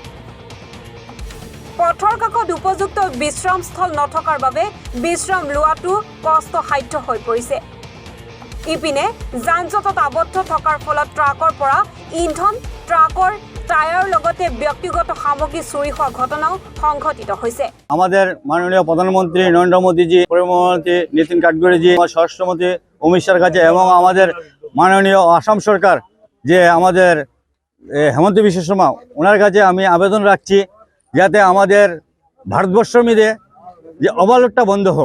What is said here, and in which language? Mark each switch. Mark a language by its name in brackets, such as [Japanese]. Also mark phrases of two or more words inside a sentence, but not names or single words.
[Assamese] পথৰ কাষত উপযুক্ত বিশ্ৰামস্থল নথকাৰ বাবে বিশ্ৰাম লোৱাটো কষ্টসাধ্য হৈ পৰিছে। ইপিনে যান-জঁটত আবদ্ধ থকাৰ ফলত ট্ৰাকৰ পৰা ইন্ধন, ট্ৰাকৰ টায়াৰৰ লগতে ব্যক্তিগত সামগ্ৰী চুৰি হোৱা ঘটনাও সংঘটিত হৈছে। [Bangla] আমাদের মাননীয় প্রধানমন্ত্রী নরেন্দ্র মোদীজি, পরিবহনমন্ত্রী নীতিন গাডকারিজি, স্বরাষ্ট্রমন্ত্রী অমিত শাহর কাছে এবং আমাদের মাননীয় আসাম সরকার যে আমাদের হেমন্ত বিশ্ব শর্মা, ওনার কাছে আমি আবেদন রাখছি যাতে আমাদের ভারতবর্ষের মধ্যে যে ওভারলোডটা বন্ধ হোক।